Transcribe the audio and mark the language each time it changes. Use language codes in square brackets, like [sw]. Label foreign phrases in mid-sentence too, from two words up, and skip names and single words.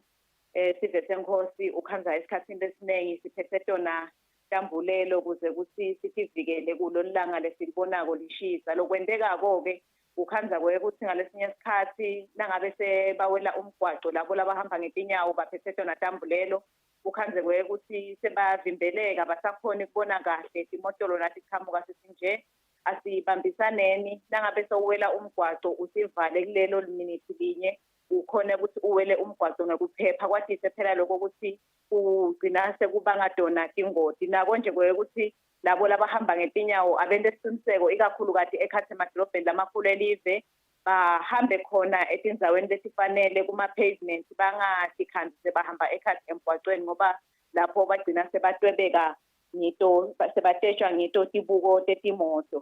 [ss] Sive senkosi ukhanza esikhathini lesiningi siphethe tona tambulelo kuze ukuthi sivikele kulolu langa lesilibonako lishisa. Lokwendekako ke ukhanza ukuthi ngalesinye isikhathi nangabe sebawela umgwaqo labo labahamba ngetinyawo baphethe tona tambulelo ukhanze ukuthi sebavimbeleka basakhona ukubona kahle imotolo nathi siqhamuka sisinje asibambisaneni nangabe sowela umgwaqo usivale kulelo minute linye ukhona ukuthi uwele umgwaqo ngekuphepha kwathi phela lokho ukuthi ugcina sekubanga dona ingoti nako nje ukuthi labo labahamba ngetinyawo abende isiqiniseko ikakhulu kati ekhathi emadolobheni lamakhulu elive bahambe khona etindzaweni lesifanele kuma-pavement bangathi kanti sebahamba ekhathi emgwaqweni ngoba lapho bagcina sebatwebeka ngito sebatshetsha ngito tibuko tetimoto.